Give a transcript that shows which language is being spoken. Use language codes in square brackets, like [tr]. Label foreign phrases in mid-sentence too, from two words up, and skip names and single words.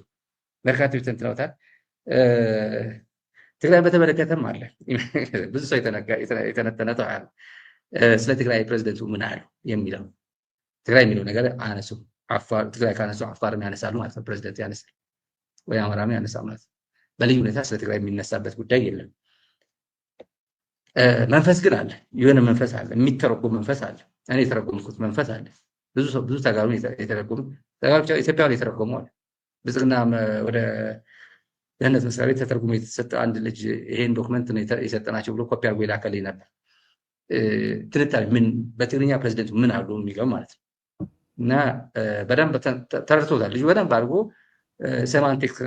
[am] ትግራይ በተመለከተም አለ ብዙ ሰው የተነተነው ስለ ትግራይ ፕሬዝደንቱ ምን አሉ የሚለው ትግራይ የሚለው ነገር አነሱ። አፋር ትግራይ ካነሱ አፋርም ያነሳሉ ማለት ነው። ፕሬዝደንት ያነሳል ወይ አማራም ያነሳል ማለት ነው። በልዩ ሁኔታ ስለ ትግራይ የሚነሳበት ጉዳይ የለም። መንፈስ ግን አለ፣ የሆነ መንፈስ አለ፣ የሚተረጎም መንፈስ አለ። እኔ የተረጎምኩት መንፈስ አለ። ብዙ ተጋሩ የተረጎሙ ተጋሩ ኢትዮጵያውያን የተረጎሙ አለ። ብልጽግና ወደ ደህንነት መስሪያ ቤት ተተርጉሞ የተሰጠ አንድ ልጅ ይሄን ዶክመንት ነው የሰጠናቸው ብሎ ኮፒ አድርጎ የላከልኝ ነበር። ትንታኔ ምን በትግርኛ ፕሬዝደንቱ ምን አሉ የሚለው ማለት ነው። እና በደንብ ተረድቶታል ልጁ በደንብ አድርጎ። ሴማንቲክ